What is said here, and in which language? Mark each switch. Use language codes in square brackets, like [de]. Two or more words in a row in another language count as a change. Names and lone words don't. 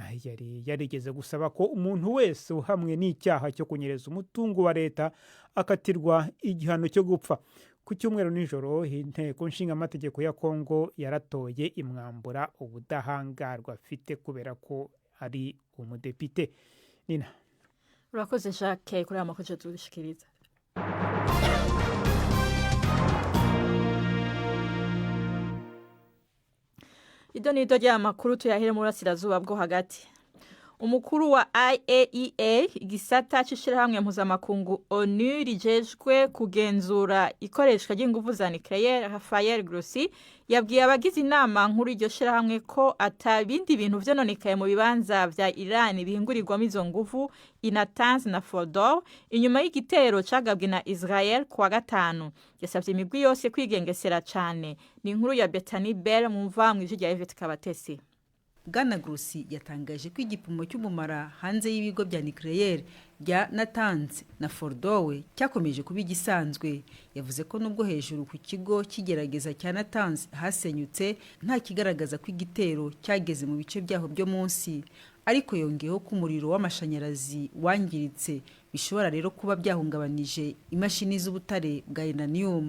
[rw] Yari yarigeze gusaba ko umuntu wese uhamwe n'icyaha cyo kunyereza umutungo wa leta akatirwa igihano cyo gupfa. Ku cyumweru nijoro inteko nshingamategeko ya Kongo yaratoye imwambura ubudahangarwa afite kubera ko ari umudepite. [rn] Nina urakoze Jacques kuri aya makuru tudushikiriza. Idonido ry'amakuru tuyahere mu burasirazuba bwo hagati. Umukuru wa IAEA igisata cy'ishirahamwe mpuzamakungu ONU rijejwe kugenzura ikoreshwa ry'ingufu za nucleaire Rafael Grossi yabwiye abagize inama nkuru iryo shirahamwe ko atabindi bintu vyononekaye mu bibanza vya Iran bihingurirwamo izo ngufu i Natanz na Fordow inyuma y'igitero cagabwe na Israel kuwa 5. Yasavye imigwi yose kwigengesera cane. Ni inkuru ya Bethany Bell mu mvamwe y'ijya Yvette Kabatesi. [rw] Bwana Grossi yatangaje ko igipimo cy'umumara hanze y'ibigo bya nucleaire bya Natanz na Fordow cyakomeje kuba igisanzwe. Yavuze ko nubwo hejuru ku kigo kigerageza cya Natanz hasenyutse nta kigaragaza ko igitero cyageze mu bice byaho byo munsi, ariko yongeyeho ko umuriro w'amashanyarazi wangiritse bishobora rero kuba byahungabanije imashini z'ubutare bwa uranium.